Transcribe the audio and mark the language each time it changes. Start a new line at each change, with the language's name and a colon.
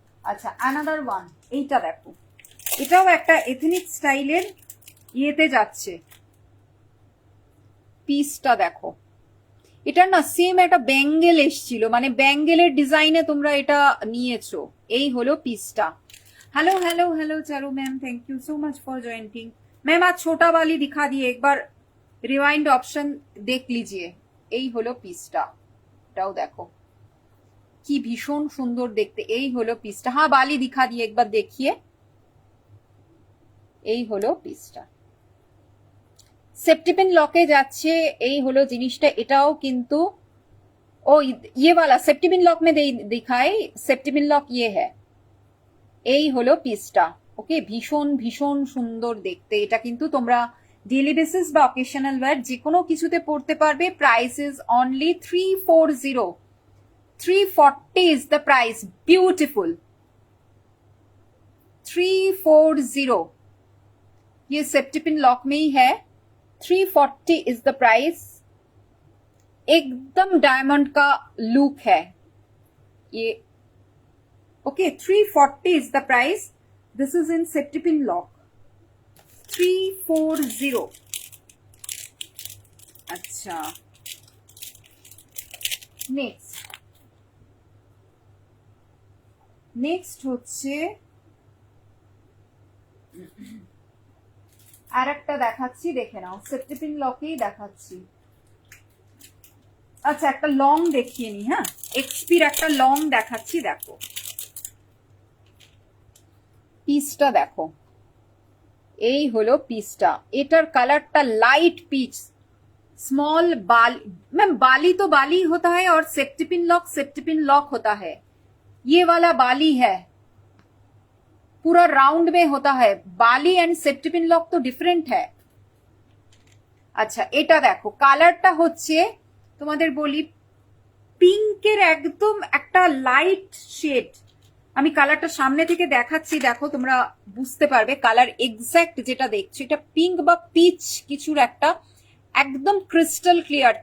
Bangla: আচ্ছা, another one, এইটা দেখো। এটাও একটা এথনিক স্টাইলের ইয়েতে যাচ্ছে। পিসটা দেখো, এটা না সেম একটা ব্যাঙ্গেল এসছিল, মানে ব্যাঙ্গেলের ডিজাইনে তোমরা এটা নিয়েছো। এই হলো পিসটা।
Hindi: Hello hello hello Charu ma'am, thank you so much for joining. Ma'am आज छोटा वाली दिखा दिए, एक बार रिवाइंड ऑप्शन देख लीजिए।
Bangla: এই হলো পিসটা, এটাও দেখো কি ভীষণ সুন্দর দেখতে। এই হলো পিসটা। হ্যাঁ, বালি দিখা দিয়ে একবার দেখিয়ে। এই হলো পিসটা, সেপ্টিপিন লকে যাচ্ছে। এই হলো জিনিসটা, এটাও কিন্তু ও
Hindi: ये वाला सेप्टिपिन लॉक में दिखाए, सेप्टिपिन लॉक ये है।
Bangla: এই হলো পিসটা, ওকে, ভীষণ ভীষণ সুন্দর দেখতে। এটা কিন্তু তোমরা ডেইলি বেসিস বা অকেশনাল ওয়্যার যে কোনো কিছুতে পড়তে পারবে।
English: Price is only 340, 340 is the price.
Hindi: Beautiful, 340, ये सेप्टिपिन लॉक में ही है।
English: 340 is the price.
Hindi: एकदम डायमंड का लुक है ये,
English: okay, 340 is the price. This is in Septipin lock, 340।
Bangla: अच्छा, next হচ্ছে আর একটা দেখাচ্ছি, দেখে নাও। সেপ্টিপিন লকেই দেখাচ্ছি। আচ্ছা, একটা লং দেখিয়ে নি। হ্যাঁ, এক্সপির একটা লং দেখাচ্ছি, দেখো। পিসটা দেখো, এই হলো পিসটা। এটার কালারটা লাইট পিচ,
Hindi: स्मॉल बाली। मैम बाली तो बाली होता है और सेप्टिपिन लॉक होता है। ये वाला बाली है, पूरा राउंड में होता है। बाली एंड सेप्टिपिन लॉक तो डिफरेंट है।
Bangla: আচ্ছা এটা দেখো, কালারটা হচ্ছে তোমাদের বলি পিঙ্কের একদম একটা লাইট শেড। আমি কালারটা সামনে থেকে দেখাচ্ছি, দেখো তোমরা বুঝতে পারবে কালার এক্স্যাক্ট যেটা দেখছো, এটা পিঙ্ক বা পিচ কিছুর একটা, একদম ক্রিস্টাল ক্লিয়ার।